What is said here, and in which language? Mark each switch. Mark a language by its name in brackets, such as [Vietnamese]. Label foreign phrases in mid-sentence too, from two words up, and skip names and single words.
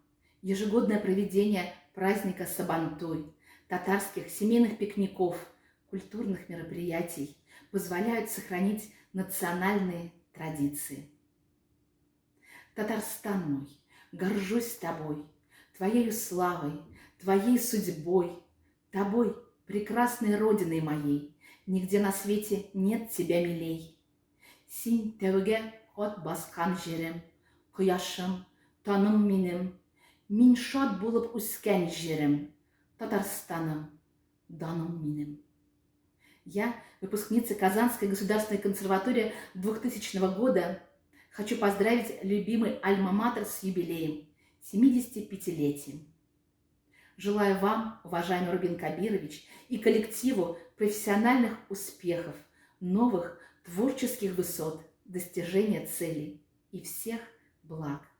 [Russian] Ежегодное проведение праздника Сабантуй, татарских семейных пикников, культурных мероприятий позволяют сохранить национальные традиции. Татарстан мой, горжусь тобой, твоею славой, твоей судьбой, тобой, прекрасной родиной моей, нигде на свете нет тебя милей. [Tatar] Син тәуге от баскан жерем, кояшым, таным минем, мин шат булып үскән жерем, Татарстаным, даным минем. [Russian] Я, выпускница Казанской государственной консерватории 2000 года, хочу поздравить любимый альма-матер с юбилеем, 75-летием. Желаю вам, уважаемый Рубин Кабирович, и коллективу профессиональных успехов, новых творческих высот, достижения целей и всех благ.